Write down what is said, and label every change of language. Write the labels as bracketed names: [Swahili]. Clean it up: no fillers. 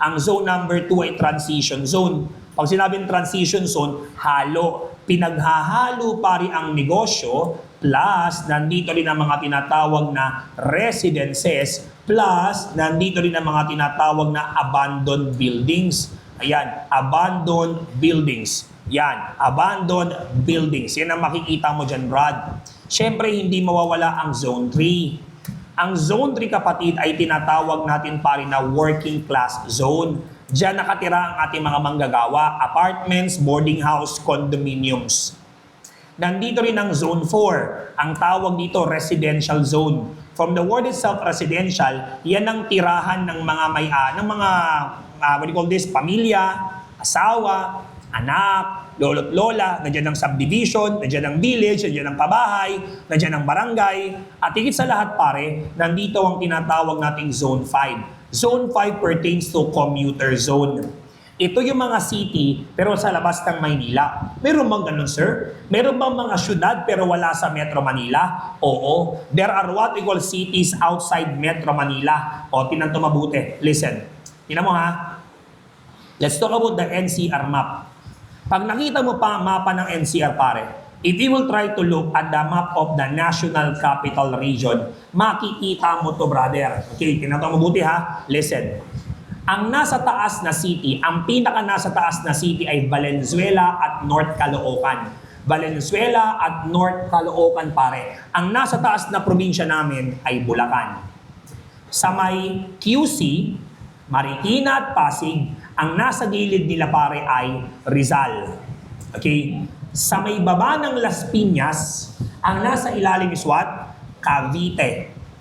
[Filipino] Ang zone number 2 ay transition zone. Pag sinabing transition zone, halo. Pinaghahalo pare ang negosyo, plus nandito rin ang mga tinatawag na residences, plus nandito rin ang mga tinatawag na abandoned buildings. Ayan, abandoned buildings. Yan, abandoned buildings. Yan ang makikita mo dyan, Brad. Siyempre, hindi mawawala ang Zone 3. Ang Zone 3, kapatid, ay tinatawag natin pare na working class zone. Diyan nakatira ang ating mga manggagawa, apartments, boarding house, condominiums. Nandito rin ang Zone 4. Ang tawag dito, residential zone. From the word itself, residential, yan ang tirahan ng mga [English] what do you call this, [Filipino] pamilya, asawa, anak, lolo't lola, nandiyan ang subdivision, nandiyan ang village, nandiyan ang pabahay, nandiyan ang barangay, at higit sa lahat pare, nandito ang tinatawag nating Zone 5. [English] Zone 5 pertains to commuter zone. [Filipino] Ito yung mga city pero sa labas ng Maynila. Meron bang ganun, sir? Meron bang mga syudad pero wala sa Metro Manila? Oo. [English] There are what we call cities outside Metro Manila. [Filipino] O, tinan to mabuti. [English] Listen. [Filipino] Tinan mo ha. [English] Let's talk about the NCR map. [Filipino] Pag nakita mo pa ang mapa ng NCR, pare, [English] if you will try to look at the map of the National Capital Region, [Filipino] makikita mo to, [English] brother. [Filipino] Okay, tinan to mabuti ha. Listen. Ang nasa taas na city, ang pinaka nasa taas na city ay Valenzuela at North Caloocan. Valenzuela at North Caloocan, pare. Ang nasa taas na probinsya namin ay Bulacan. Sa may QC, Marikina at Pasig, ang nasa gilid nila, pare, ay Rizal. Okay? Sa may baba ng Las Piñas, ang nasa ilalim is what? Cavite.